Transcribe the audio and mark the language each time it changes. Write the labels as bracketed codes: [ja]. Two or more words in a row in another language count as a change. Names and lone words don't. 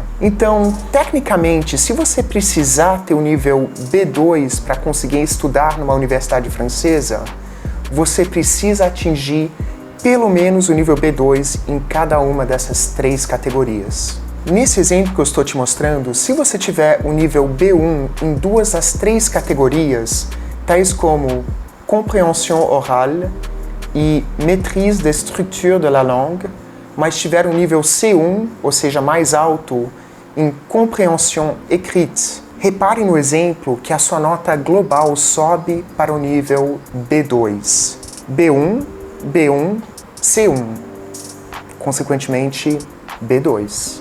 [pt] Então, tecnicamente, se você precisar ter o nível B2 para conseguir estudar numa universidade francesa, você precisa atingir pelo menos o nível B2 em cada uma dessas 3 categorias. Nesse exemplo que eu estou te mostrando, se você tiver o nível B1 em 2 das 3 categorias, tais como [fr] compréhension orale [pt] e [fr] maîtrise des structures de la langue, [pt] mas tiver um nível C1, ou seja, mais alto, em [fr] comprehension écrite, [pt] repare no exemplo que a sua nota global sobe para o nível B2. B1, B1, C1, consequentemente B2.